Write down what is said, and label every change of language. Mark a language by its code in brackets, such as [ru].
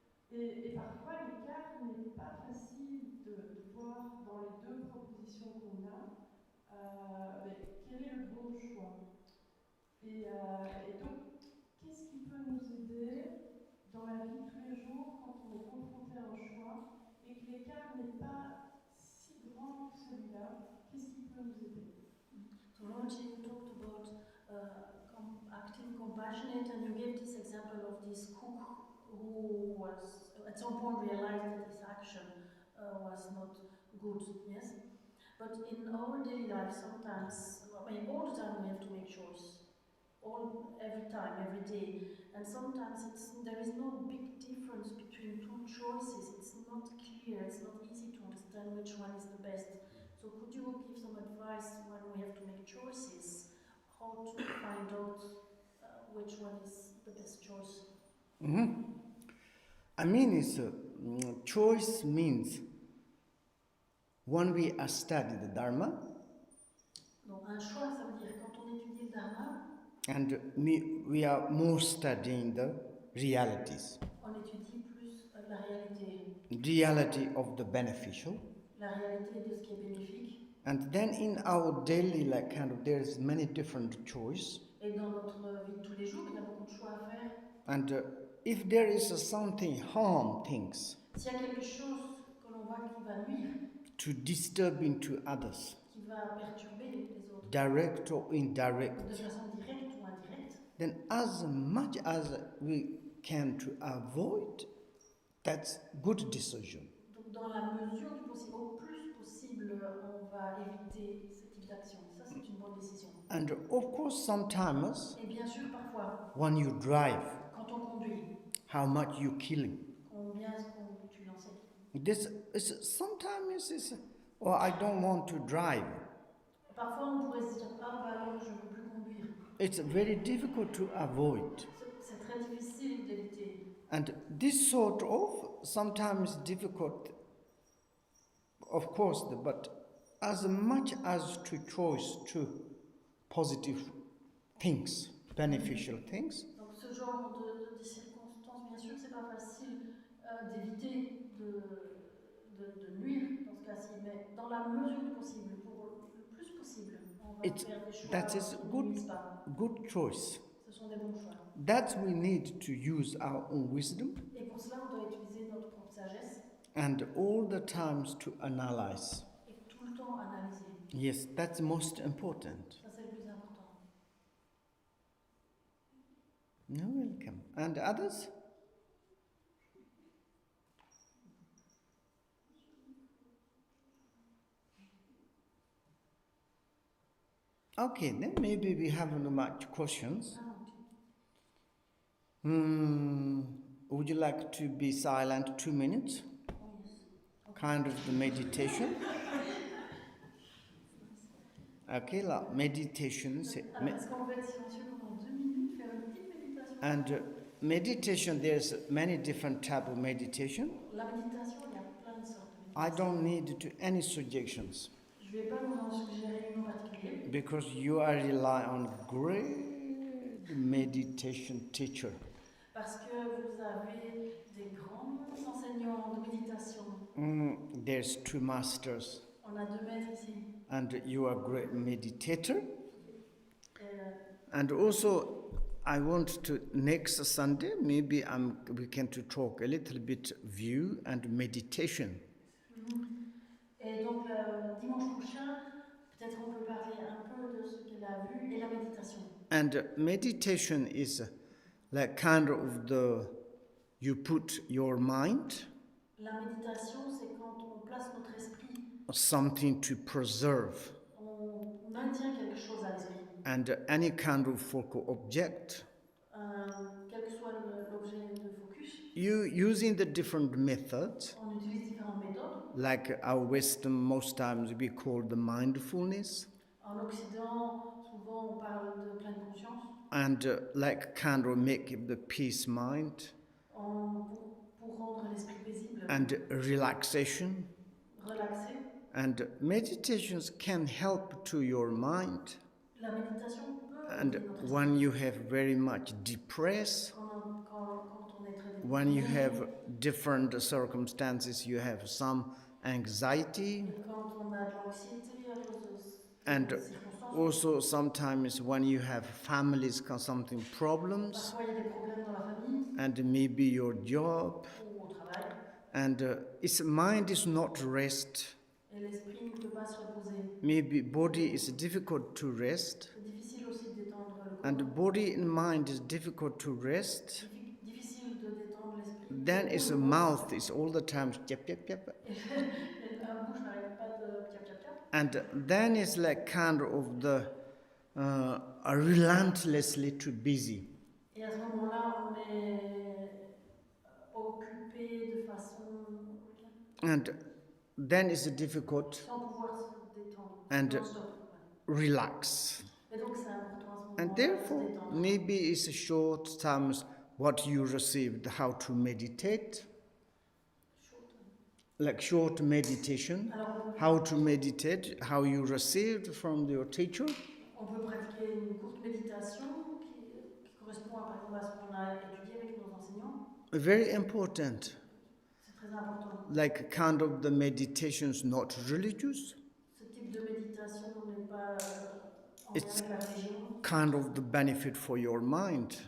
[fr] Et parfois, l'écart n'est pas facile de voir dans les deux propositions qu'on a, mais quel est le bon choix. Et donc, qu'est-ce qui peut nous aider dans la vie tous les jours quand on est confronté à un choix et que l'écart n'est pas si grand que celui-là? Qu'est-ce qui peut nous aider? [en] So Lord, you talked about acting compassionate, and you gave this example of this cook who was at some point realized that his action was not good. Yes, but in our daily life, sometimes, I mean, all the time we have to make choice. Every time, every day, and sometimes there is no big difference between two choices. It's not clear. It's not easy to understand which one is the best. So could you give some advice when we have to make choices? How how to find out which one is the best choice? I mean, choice means when we are studying the Dharma, [fr] Donc un choix, ça veut dire quand on étudie le Dharma, [en] and we are more studying the realities, [fr] on étudie plus la réalité [en] of the beneficial. [fr] de ce qui est bénéfique. [en] And then in our daily there's many different choices. [fr] Et dans notre vie de tous les jours, il y a beaucoup de choix à faire. [en] And if there is something harm things [fr] S'il y a quelque chose que l'on voit qui va nuire, [en] to disturbing to others, [fr] qui va perturber les autres, [en] direct or indirect, [fr] de façon directe ou indirecte, [en] then as much as we can to avoid, that's good decision. [fr] donc dans la mesure du possible, au plus possible, on va éviter ce type d'action. Ça, c'est une bonne décision. [en] And of course, sometimes [fr] Et bien sûr, parfois, [en] when you drive, [fr] quand on conduit, [en] how much you killing. [fr] combien est-ce qu'on tue l'insecte? [en] This is sometimes is, oh, I don't want to drive. [fr] Parfois, on pourrait se dire, ah bah alors, je ne veux plus conduire. [en] It's very difficult to avoid. [fr] C'est très difficile d'éviter. [en] And this sort of sometimes difficult, of course, but as much as to choice to positive things, beneficial things, [fr] Donc ce genre de circonstances, bien sûr, c'est pas facile d'éviter de nuire dans ce cas-ci, mais dans la mesure du possible, pour le plus possible, on va faire des choix [en] that is [fr] qui ne nuisent pas. [en] good choice. [fr] Ce sont des bons choix. [en] That we need to use our own wisdom [fr] Et pour cela, on doit utiliser notre propre sagesse [en] and all the times to analyze. [fr] et tout le temps analyser. [en] Yes, that's most important. [fr] Ça, c'est le plus important. [en] You're welcome. And others? Okay, then maybe we haven't much questions. Would you like to be silent 2 minutes? Kind of the meditation. [fr] Okay, la meditation. Est-ce qu'on peut être silencieux pendant 2 minutes, faire une petite méditation? [en] And meditation, there's many different type of meditation. [fr] La méditation, il y a plein de sortes de méditation. [en] I don't need to any suggestions [fr] Je ne vais pas vous en suggérer une en particulier. [en] because you are rely on great meditation teacher. [fr] Parce que vous avez des grands enseignants de méditation. [en] There's 2 masters, [fr] On a 2 maîtres ici. [en] and you are great meditator. [fr] Et, [en] And also, I want to next Sunday maybe we can to talk a little bit view and meditation. [fr] et donc, le dimanche prochain, peut-être on peut parler un peu de ce qu'elle a vu et la méditation. [en] And meditation is like kind of you put your mind [fr] La méditation, c'est quand on place notre esprit, [en] something to preserve [fr] on maintient quelque chose à l'esprit. [en] and any kind of focal object. [fr] Quel que soit l'objet de focus, [en] You using the different methods, [fr] on utilise différentes méthodes. [en] like our Western most times we call the mindfulness, [fr] En Occident, souvent on parle de pleine conscience. [en] and like kind of make the peace mind [fr] Pour rendre l'esprit paisible, [en] and relaxation. [fr] relaxé. [en] And meditations can help to your mind. [fr] La méditation peut [en] And [fr] aider notre esprit. [en] when you have very much depressed, [fr] Quand on est très [en] when you [fr] déprimé, [en] have different circumstances, you have some anxiety, [fr] et quand on a de l'anxiété à cause [en] and [fr] de circonstances, [en] also sometimes when you have families something problems, [fr] parfois il y a des problèmes dans la famille [en] and maybe your job, [fr] ou au travail, [en] and its mind is not rest. [fr] et l'esprit ne peut pas se reposer. [en] Maybe body is difficult to rest, [fr] C'est difficile aussi de détendre le corps. [en] and body and mind is difficult to rest. [fr] Difficile de détendre l'esprit. [en] Then its mouth is all the time yep, yep, yep. [fr] Et la bouche n'arrête pas de piap piap piap. [en] And then it's like kind of the relentlessly too busy. [fr] Et à ce moment-là, on est occupé de façon [en] And then it's difficult [fr] sans pouvoir se détendre. [en] And [fr] Non-stop, ouais. [en] relax. [fr] Et donc c'est important à ce [en] And [fr] moment-là, [en] therefore, [fr] se détendre. [en] maybe it's a short times what you received, how to meditate, like short meditation, how to meditate, how you received from your teacher. [fr] On peut pratiquer une courte méditation qui correspond par exemple à ce qu'on a étudié avec nos enseignants. [en] Very important. [fr] C'est très important. [en] Like kind of the meditations not religious. [fr] Ce type de méditation n'est pas en lien [en] It's [fr] avec la religion. [en] kind of the benefit for your mind.